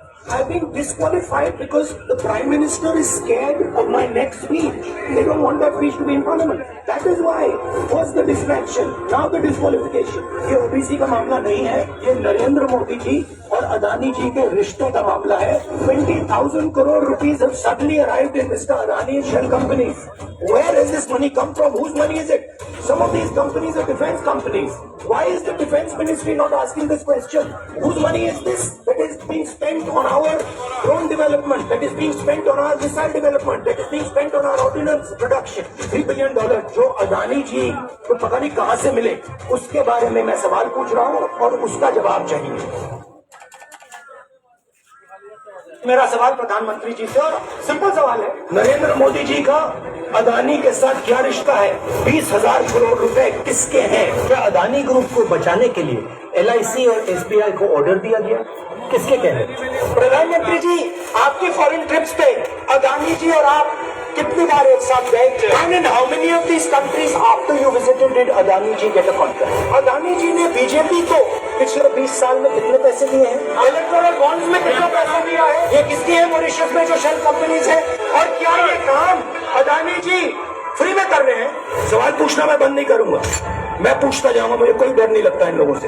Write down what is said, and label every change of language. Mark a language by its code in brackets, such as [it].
[en] I've been disqualified because the Prime Minister is scared of my next speech. They don't want that speech to be in Parliament. That is why. First the distraction, now the disqualification. [hi] ये OBC का मामला नहीं है, ये नरेंद्र मोदी जी और अदानी जी के रिश्ते का मामला है. [en] 20,000 crore rupees have suddenly arrived in Mr. Adani's shell companies. Where has this money come from? Whose money is it? Some of these companies are defense companies. Why is the defense ministry not asking this question? Whose money is this that is being spent on our drone development, that is being spent on our missile development, that is being spent on our ordnance production? [hi] $3 billion जो अदानी जी को पता नहीं कहां से मिले, उसके बारे में मैं सवाल पूछ रहा हूं और उसका जवाब चाहिए. मेरा सवाल प्रधानमंत्री जी से, और सिंपल सवाल है, नरेंद्र मोदी जी का अदानी के साथ क्या रिश्ता है? 20,000 करोड़ रुपए किसके हैं? क्या अदानी ग्रुप को बचाने के लिए LIC और SBI को ऑर्डर दिया गया? किसके कहने? प्रधानमंत्री जी, आपकी फॉरेन ट्रिप्स पे अदानी जी और आप कितनी बार एक साथ गए? [en] And in how many of these countries after you visited did Adani ji get a contract? [hi] Adani जी ने बीजेपी को पिछले 20 साल में कितने पैसे दिए हैं? इलेक्टोरल बॉन्ड्स में कितना पैसा दिया है? ये किसकी है? मॉरिशस में जो शेल कंपनीज है. और क्या ये काम अदानी जी फ्री में कर रहे हैं? सवाल पूछना मैं बंद नहीं करूंगा, मैं पूछता जाऊंगा. मुझे कोई डर नहीं लगता इन लोगों से.